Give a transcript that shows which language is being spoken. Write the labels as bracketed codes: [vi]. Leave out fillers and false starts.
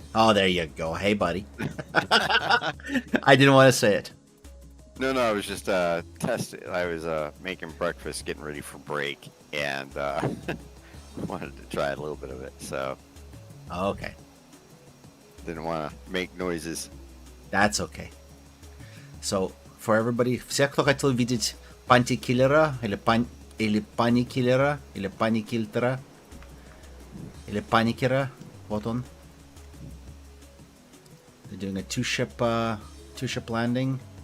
[en] Oh, there you go. Hey, buddy. I didn't want to say it. No, I was just testing. I was making breakfast, getting ready for break, and wanted to try a little bit of it. So Okay. didn't want to make noises. That's okay. So, for everybody, [ru] всех, кто хотел видеть пантикиллера, или паникиллера, или паникильтера, или паникера, вот он. [en] They're doing a two-ship landing.